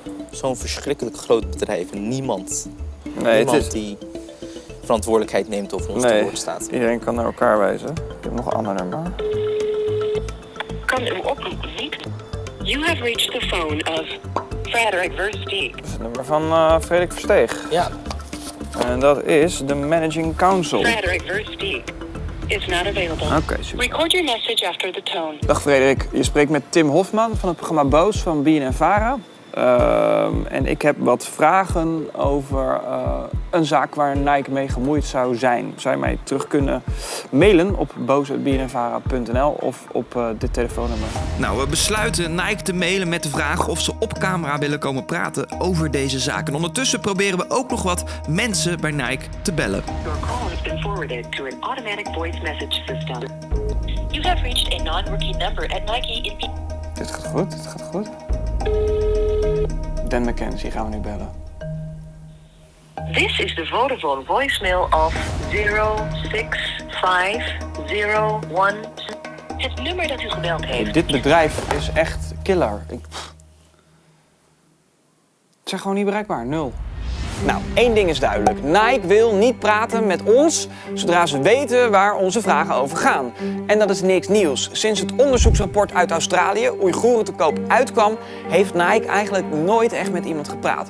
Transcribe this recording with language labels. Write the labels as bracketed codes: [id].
[nl] Zo'n verschrikkelijk groot bedrijf en niemand die verantwoordelijkheid neemt over ons te woord staat. Iedereen kan naar elkaar wijzen. Ik heb nog een ander nummer. Kan uw oproep niet? [en] You have reached the phone of Frederik Versteeg. [nl] Dat is het nummer van Frederik Versteeg. Ja, En dat is de Managing Counsel. [en] Frederik Versteeg is not available. [nl] Oké, super. [en] Record your message after the tone. [nl] Dag Frederik, je spreekt met Tim Hofman van het programma Boos van BNNVARA. En ik heb wat vragen over een zaak waar Nike mee gemoeid zou zijn. Zou je mij terug kunnen mailen op boos@bnnvara.nl of op dit telefoonnummer? Nou, we besluiten Nike te mailen met de vraag of ze op camera willen komen praten over deze zaak. En ondertussen proberen we ook nog wat mensen bij Nike te bellen. [en] Your call has been forwarded to an automatic voice message system. You have reached a non-working number at Nike in... [nl] Dit gaat goed, dit gaat goed. Dan McKenzie gaan we nu bellen. [en] This is the Vodafone voicemail of 06501. [nl] Het nummer dat u gebeld heeft. Dit bedrijf is echt killer. Het is gewoon niet bereikbaar, 0. Nou, één ding is duidelijk. Nike wil niet praten met ons zodra ze weten waar onze vragen over gaan. En dat is niks nieuws. Sinds het onderzoeksrapport uit Australië, Oeigoeren te koop, uitkwam, heeft Nike eigenlijk nooit echt met iemand gepraat.